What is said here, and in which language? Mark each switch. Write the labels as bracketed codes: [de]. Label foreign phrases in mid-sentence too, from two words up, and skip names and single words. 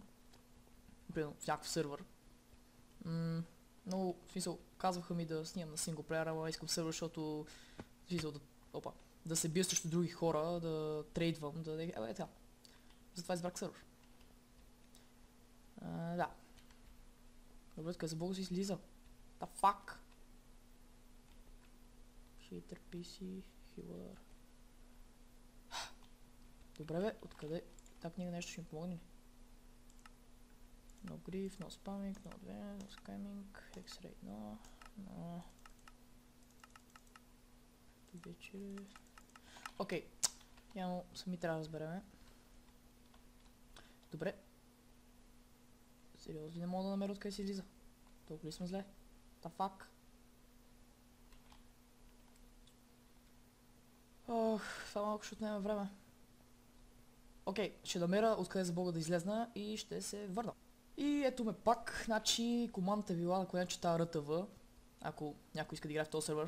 [bg] Примерно в някакъв сервер. Но, в смисъл, казваха ми да снимам на синглплеер, ама искам сервер, защото... В смисъл, да се бия срещу други хора, да трейдвам, така. Затова избрах сервер. Да. Добре, така за бога си излиза. [en] The fuck? Hater PC, healer. [bg] Добре бе, откъде? Та книга нещо ще ми помогне ли? [en] No grief, no spamming, no advance, no scamming, X-ray, no. [bg] Вече... Окей. Явно сами трябва да разбереме. Добре. Сериозно не мога да намеря откъде си излиза. Толкова ли сме зле? [en] The fuck? [bg] Това малко ще отнеме време. Окей, ще намеря откъде за бога да излезна и ще се върна. И ето ме пак, значи командата е била, ако не чета РТВ. ако някой иска да играе в този сервер.